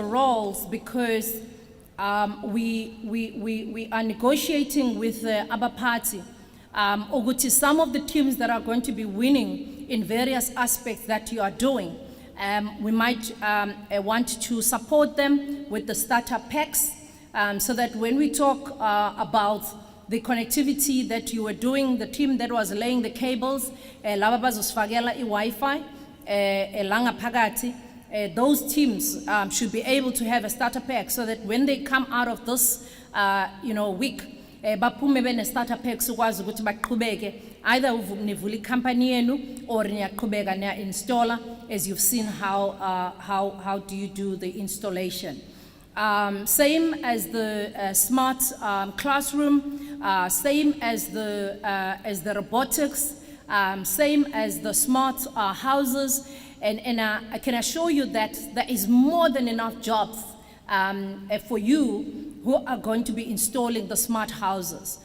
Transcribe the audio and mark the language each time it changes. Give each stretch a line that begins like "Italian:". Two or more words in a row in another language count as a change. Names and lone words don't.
English: Rawls because we are negotiating with the other party, Oguti, some of the teams that are going to be winning in various aspects that you are doing. We might want to support them with the startup packs, so that when we talk about the connectivity that you were doing, the team that was laying the cables,
Zulu: laba bazosifakela i-Wi-Fi, langa phakathi,
English: those teams should be able to have a starter pack, so that when they come out of this week,
Zulu: baphume bene
English: starter pack
Zulu: sokwazi ukuthi baqhubeke,
English: either
Zulu: nivula icompany yenu
English: or
Zulu: niyaqhubeka niya-installer,
English: as you've seen how do you do the installation. Same as the smart classroom, same as the robotics, same as the smart houses, and I can assure you that there is more than enough jobs for you who are going to be installing the smart houses.